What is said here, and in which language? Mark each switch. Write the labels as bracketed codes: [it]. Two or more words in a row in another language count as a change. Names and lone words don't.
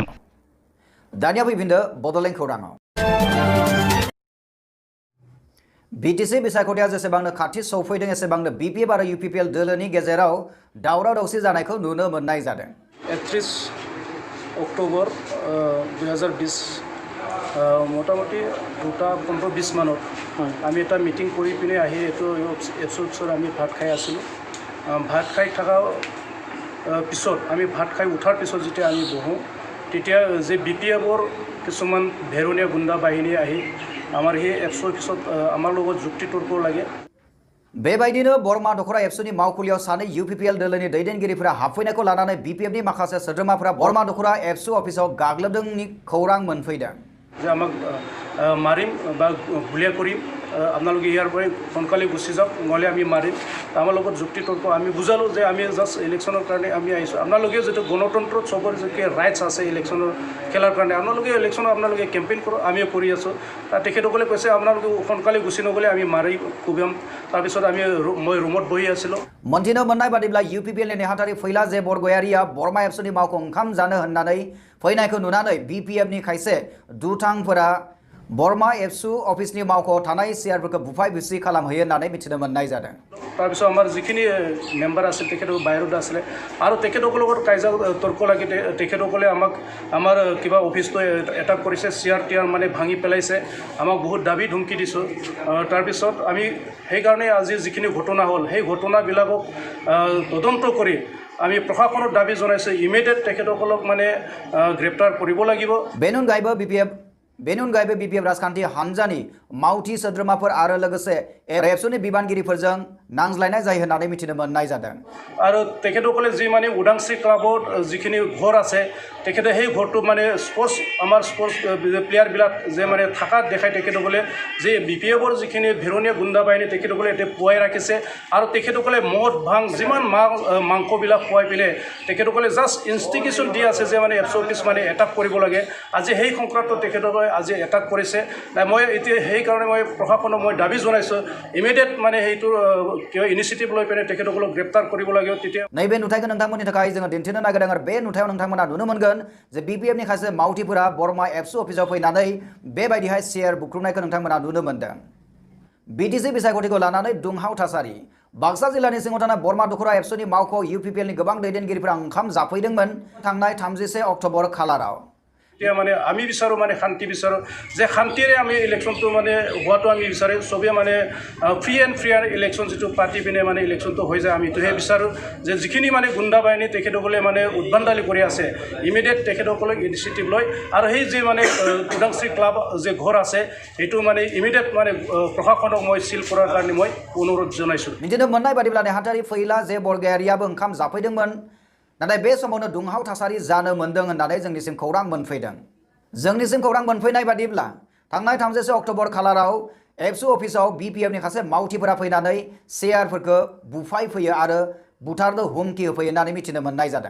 [brx] दानिया फैफिनदो बड'लेण्ड खौराङाव। BTC बिसायख'थिया जेसेबांनो खाथि सौफैदों एसेबांनो BPF आरो UPPL दोलोनि गेजेराव दावराव दावसि जानायखौ नुनो मोननाय जादों। [as] 31 अक्ट'बर 2020 মোটামুটি 2:15-20 মানত আমি এটা মিটিং কৰি পিনে আহি এইটো এপছৰ আমি ভাত খাই আছিলোঁ। ভাত খাই থকা পিছত আমি ভাত খাই উঠাৰ পিছত যেতিয়া আমি বহোঁ তেতিয়া যে BPFৰ কিছুমান ভেৰণীয়া গুণ্ডা বাহিনী আহি আমাৰ সেই এপছৰ পিছত আমাৰ লগত যুক্তি তৰ্ক লাগে। [brx] बेबायदिनो बरमा दखरा एबसुनि मावखुलियाव सानै UPPL दोलोनि दैदेनगिरिफोरा हाबफैनायखौ लानानै BPFनि माखासे सोद्रोमाफोरा बरमा दखरा एबसु अफिसाव गाग्लोबदोंनि खौरां मोनफैदों। [as] যে আমাক মাৰিম বা গুলীয়া কৰিম, আপোনালোকে ইয়াৰ পৰাই সোনকালে গুচি যাওক, নহ'লে আমি মাৰিম। আমাৰ লগত যুক্তি তৰ্ক আমি বুজালোঁ যে আমি জাষ্ট ইলেকশ্যনৰ কাৰণে আমি আহিছোঁ। আপোনালোকে যিটো গণতন্ত্ৰত চবৰ যিটো ৰাইটছ আছে ইলেকশ্যনৰ খেলাৰ কাৰণে আপোনালোকে ইলেকশ্যনত আপোনালোকে কেম্পেইন কৰক, আমিও কৰি আছোঁ। তেখেতসকলে কৈছে আপোনালোকে সোনকালে গুচি নগ'লে আমি মাৰি কোবাম। তাৰপিছত মই ৰুমত বহি আছিলোঁ। [brx] मोनथिनो मोननाय बादिब्ला UPPLनि नेहाथारि फैला जे बरगयारिया बरमा एबसुनि मावखौ ओंखाम जानो होननानै फैनायखौ नुनानै BPFनि खायसे दुथांफोरा बरमा एबसु अफिसनि मावख'आव थानाय सियारफोरखौ बुफाय बुसि खालामहैयो होननानै मिथिनो मोननाय जादों। [as] তাৰপিছত আমাৰ যিখিনি মেম্বাৰ আছিল তেখেতসকল বাহিৰত আছিলে আৰু তেখেতসকলৰ লগত কাজিয়া তৰ্ক লাগি তেখেতসকলে আমাৰ কিবা অফিচটো এটাক কৰিছে, চেয়াৰ টিয়াৰ মানে ভাঙি পেলাইছে, আমাক বহুত দাবী ধমকি দিছোঁ। তাৰপিছত আমি সেইকাৰণে আজি যিখিনি ঘটনা হ'ল সেই ঘটনাবিলাকক তদন্ত কৰি আমি প্ৰশাসনৰ দাবী জনাইছোঁ ইমিডিয়েট তেখেতসকলক মানে গ্ৰেপ্তাৰ কৰিব লাগিব। [brx] बेनि अनगायैबो BPF राजखान्थि हान्जानि मावथि सोद्रोमाफोर आरो लोगोसे एबसुनि बिबानगिरिफोरजों नांज्लायनाय जायो होननानै मिथिनो मोननाय जादों। [as] আৰু তেখেতসকলে যি মানে উদাংশ্ৰী ক্লাবত যিখিনি ঘৰ আছে তেখেতে সেই ঘৰটো মানে আমাৰ স্পৰ্টছ প্লেয়াৰবিলাক যে মানে থাকাত দেখাই তেখেতসকলে যে BPFৰ যিখিনি ভেৰণীয়া গুণ্ডা বাহিনী তেখেতসকলে এতিয়া পুৱাই ৰাখিছে আৰু তেখেতসকলে মদ ভাং যিমান মাংসবিলাক খুৱাই পিনে তেখেতসকলে [en] just institution [as] দি আছে যে মানে এপছ অফিচ মানে এটাক কৰিব লাগে। আজি সেই সংক্ৰান্তত তেখেতসকলে আজি এটাক কৰিছে। মই এতিয়া সেইকাৰণে মই প্ৰশাসনক মই দাবী জনাইছোঁ ইমিডিয়েট মানে সেইটো কিবা ইনিচিয়েটিভ লৈ পিনে তেখেতসকলক গ্ৰেপ্তাৰ কৰিব লাগিব। তেতিয়া [brx] नैबे नुथायखौ नोंथांमोननि थाखाय जोङो दिन्थिनो नागिरदों आरो बे नुथायाव नोंथांमोना नुनो मोनगोन जे BPFनि खायसे मावथिफोरा बरमा एबसु अफिसाव फैनानै बेबायदिहाय सियार बुख्रुबनायखौ नोंथांमोना नुनो मोनदों। BTC बिसायख'थिखौ लानानै दुंहाव थासारि। बाक्सा जिल्लानि सिङाव थानाय बरमा दखरा एबसुनि मावख'आव UPPLनि गोबां दैदेनगिरिफोरा ओंखाम जाफैदोंमोन थांनाय 31 अक्ट'बर खालाराव। [as] এতিয়া মানে আমি বিচাৰোঁ মানে শান্তি বিচাৰোঁ যে শান্তিৰে আমি ইলেকশ্যনটো মানে হোৱাটো আমি বিচাৰোঁ। চবেই মানে [en] free and fair election [as] যিটো পাতি পিনে মানে ইলেকশ্যনটো হৈ যায় আমি এইটোহে বিচাৰোঁ যে যিখিনি মানে গুণ্ডা বাহিনী তেখেতসকলে মানে উদ্ভণ্ডালি কৰি আছে ইমিডিয়েট তেখেতসকলক ইনিচিয়েটিভ লয় আৰু সেই যে মানে উদাংশ্ৰী ক্লাব যে ঘৰ আছে সেইটো মানে ইমিডিয়েট মানে প্ৰশাসনক মই চিল কৰাৰ কাৰণে মই অনুৰোধ জনাইছোঁ। [brx] मिथिनो मोननाय बादिब्ला नेहाथारि फैला जे बरगयारियाबो ओंखाम जाफैदोंमोन नाथाय बे समावनो दुंहाव थासारि जानो मोनदों होननानै जोंनिसिम खौरां मोनफैदों। जोंनिसिम खौरां मोनफैनाय बादिब्ला थांनाय 31 अक्ट'बर खालाराव एबसु अफिसाव BPFनि खासे मावथिफोरा फैनानै शेयारफोरखौ बुफाय फैयो आरो बुथारनो हुमखि होफैयो होननानै मिथिनो मोननाय जादों।